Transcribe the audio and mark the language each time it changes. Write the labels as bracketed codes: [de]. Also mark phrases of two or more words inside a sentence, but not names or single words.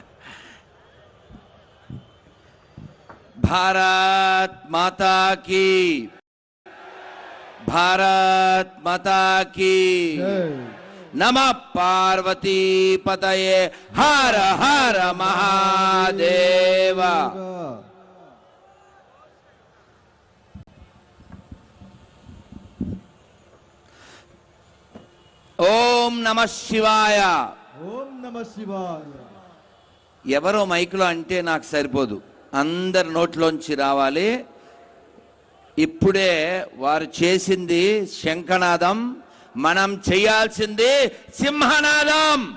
[hi] भारत माता की, भारत माता की [sa] नमः पार्वती पतये हर हर महादेव। ओम नमः शिवाय। ఓం నమః శివాయ. [te] ఎవరో మైకులో అంటే నాకు సరిపోదు, అందరి నోట్లోంచి రావాలి. ఇప్పుడే వారు చేసింది శంఖనాదం, మనం చేయాల్సింది సింహనాదం.